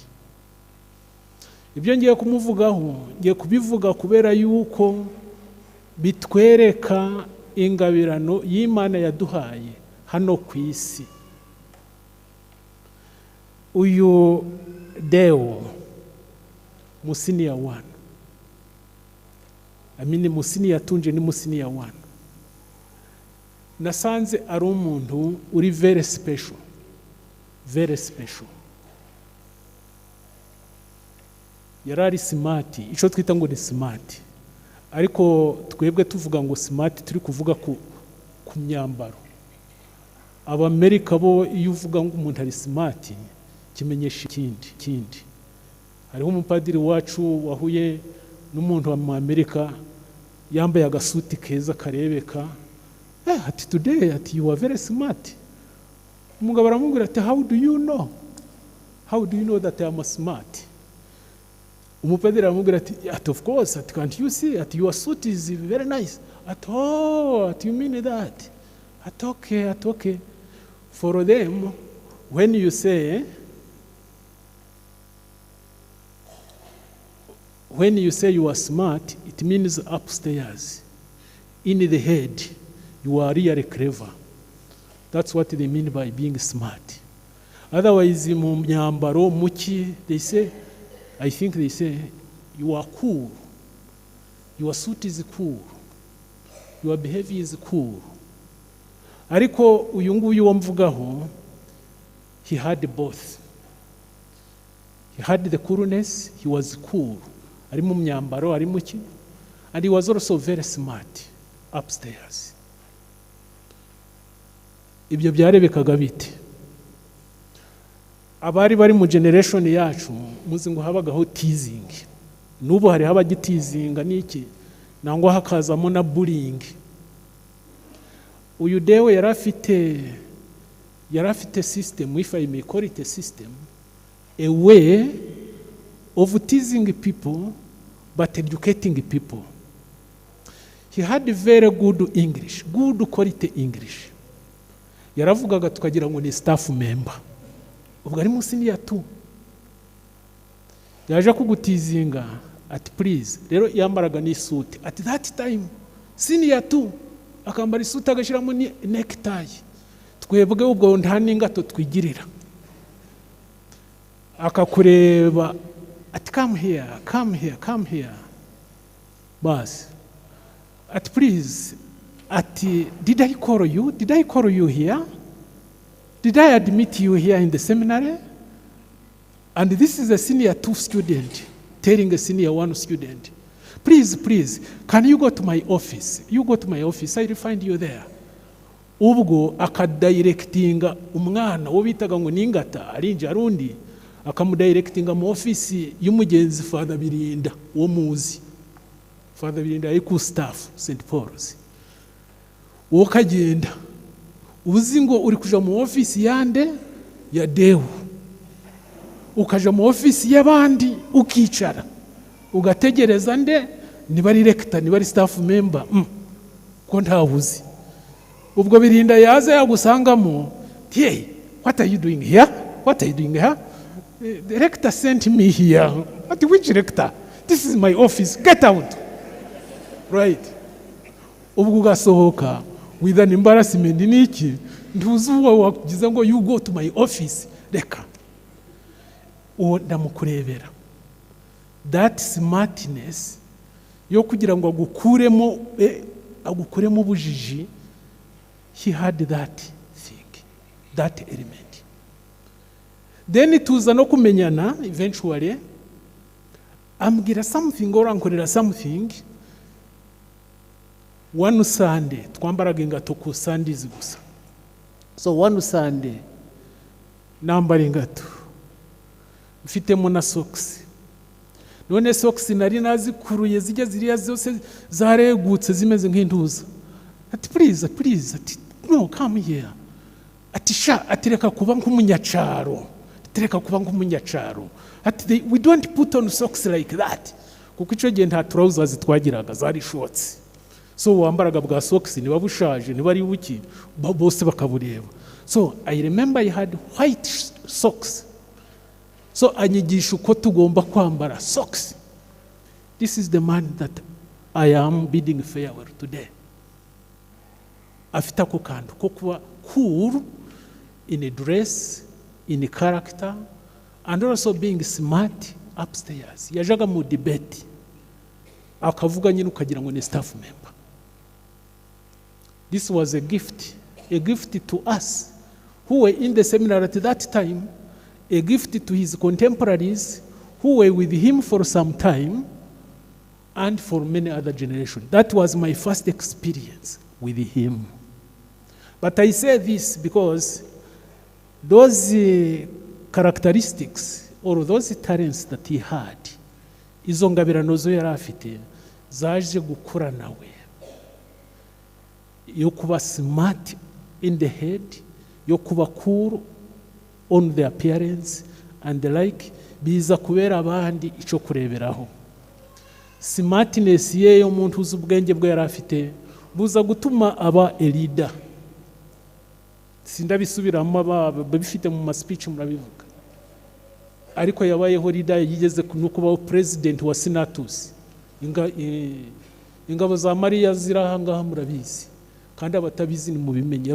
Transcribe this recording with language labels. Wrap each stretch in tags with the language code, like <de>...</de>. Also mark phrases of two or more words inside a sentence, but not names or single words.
<rw>Ibyo ngiye kumuvugaho, ngiye kubivuga kubera yuko bitwereka ingabirano y'Imana yaduhaye hano ku isi. Uyu Deo musiniya 1, amini musiniya tunje ni musiniya 1, nasanze ari umuntu uri</rw> <en>very special, very special.</en> <rw>Yarari smart, ico twita ngo ni smart, ariko twebwe tuvuga ngo smart turi kuvuga ku myambaro. Abamerika bo iyo uvuga ngo umuntu ari smart kimenyesha ikindi. Hariho umupadiri wacu wahuye n'umuntu wa mu Amerika yambaye agasuti keza karebeka, ati today ati</rw> <en>you are very smart.</en> <rw>Umugabo aramubwira ati</rw> <en>how do you know that I am smart?</en> <rw>umupadiri aramubwira ati</rw> <en>of course, ati can't you see, ati your suit is very nice, ati oh, ati you mean that, ati okay. For them, when you say you are smart, it means upstairs. In the head, you are really clever. That's what they mean by being smart. Otherwise,</en> <rw>mu myambaro muki,</rw> <en>I think they say, you are cool. Your suit is cool. Your behavior is cool.</en> <rw>Ariko uyu nguyu wamvugaho,</rw> <en>he had both. He had the coolness, he was cool.</en> <rw>Ari mu myambaro, ari muki.</rw> <en>And he was also very smart upstairs.</en> <rw>Ibyo byarebekaga bite? Abari bari mu generation yacu, muzi ngo habagaho teasing. Nubu hari haba giteasinga niki, nangwa hakazamo na bullying. Uyu Deo yari afite</rw> <en>system, if I may call it a system, a way of teasing people but educating people. He had very good English, good quality English.</en> <rw>Yaravugaga tukagira ngo ni</rw> <en>staff member.</en> <rw>Ubwo ari munsi ya 2. Yaje kugutizinga ati please, rero yambaraga ni suit.</rw> <en>At that time, senior 2,</en> <rw>akambara isuti agashiramo ni necktie. Twebwe ubwo nta ningato twigirira. Akakureba ati</rw> <en>come here. Bas. At please, did I call you here? Did I admit you here in the seminary? And this is a senior 2 student telling a senior 1 student, please, can you go to my office? You go to my office, I will find you there.</en> <rw>Ubwo akadirectinga umwana wo bitaga ngo ningata arinje arundi akamudirectinga mu office y'umugenzi Father Birinda wo muzi. Father Birinda yiku staff St. Paul's. Wo kagenda uzi ngo uri kuja mu office yande ya Deo, ukaja mu office y'abandi ukicara ugategereza nde niba ari rector niba ari</rw> <en>staff member</en> <rw>ko ntabuzi. Ubwo Birinda yaza yagusangamo,</rw> <en>hey, what are you doing here? The rector sent me here. What, which rector? This is my office, get out. Right.</en> <rw>Ubwo ugasohoka</rw> <en>with an embarrassment</en> <rw>niki, ntuzuwa wakugiza ngo</rw> <en>you go to my office.</en> <rw>Reka uwo ndamukurebera.</rw> <en>That smartness</en> <rw>yo kugira ngo agukuremo bujiji,</rw> <en>he had that thing, that element.</en> <rw>Then tuza no kumenyana eventually, ambwira something or ankorera something.</rw> <en>One Sunday</en> <rw>twambaraga ingato ku Sundays gusa.</rw> <en>So one Sunday</en> <rw>nambara ingato mfitemo na socks. None socks nari nazikuruye zijya ziriya zose zaregutse zimeze nk'intuza. Ati please, ati no,</rw> <en>come here.</en> <rw>Ati sha, atireka kuba nk'umunyacaro.</rw> <en>Ati we don't put on socks like that.</en> <rw>Kuko ico gihe nta trousers twagiraga, zari shorts. So wambaraga bwa socks ni babushaje ni bari buki bose bakabureba.</rw> <en>So I remember I had white socks.</en> <rw>So anyigisha uko tugomba kwambara socks.</rw> <en>This is the man that I am bidding farewell today.</en> <rw>Afita ko kantu ko kuba cool</rw> <en>in a dress, in a character, and also being smart upstairs.</en> <rw>Yajaga mu debate akavuga nyine ukagira ngo ni</rw> <en>staff member. This was a gift to us who were in the seminar at that time, a gift to his contemporaries who were with him for some time, and for many other generations. That was my first experience with him. But I say this because those characteristics or those talents that he had,</en> <rw>izo ngabirano zo yari afite zaje gukura nawe. Yo kuba</rw> <en>smart in the head,</en> <rw>yo kuba</rw> <en>cool on the appearance, and the like,</en> <rw>biza kubera abandi ico kureberaho. Smartness ye yo muntu uzi ubwenge bwe yari afite buza gutuma aba</rw> <en>a leader.</en> <rw>Sindabisubiramo babifite mu speech murabivuga. Ariko yabayeho leader, yigeze no kubaho president wa senatus. Ingabo za Mariya zirahangaha murabizi, kandi abatabizi ni mubimenye.</rw>